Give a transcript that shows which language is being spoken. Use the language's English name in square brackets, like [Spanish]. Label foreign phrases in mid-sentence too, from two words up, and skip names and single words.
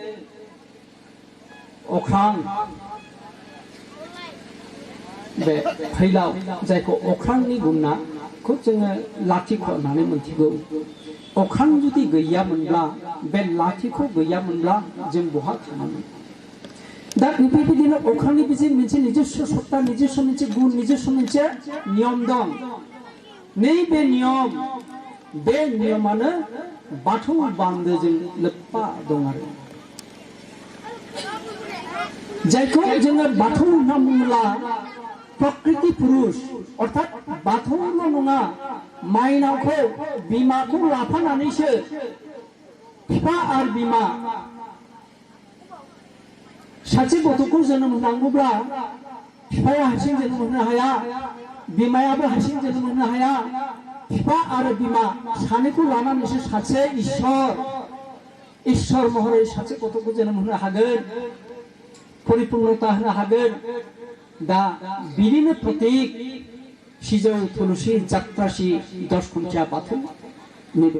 [Bodo] अख्रां बे फैलाव जायखौ अख्रांनि गुना खौ जोङो लाथिख' होननानै मोनथिगौ अख्रां जुदि गैयामोनब्ला बे लाथिख' गैयामोनब्ला जों बहा थानांगोन दा बेबायदिनो अख्रांनि मोनसे निजस्व सत्ता निजस्व मोनसे गुन निजस्व मोनसे नियम दं नैबे नियम बे नियमानो बाथौ बान्दोजों लोब्बा दं आरो जायखौ जोङो बाथौ होनना बुङोब्ला प्रकृति पुरुष अर्थात बाथौल' नङा माइनावखौ बिमाखौ लाफानानैसो बिफा आरो बिमा सासे गथ'खौ जोनोम होनांगौब्ला बिफाया हारसिं जोनोम होनो हाया बिमायाबो हारसिं जोनोम होनो हाया बिफा आरो बिमा सानैखौ लानानैसो सासे इसोर महरै सासे गथ'खौ जोनोम होनो हागोन परिपूर्णता होनो हागोन दा बिनिनो प्रतीक सिजौ तुलसी जात्रासी 10 खुन्थिया बाथौ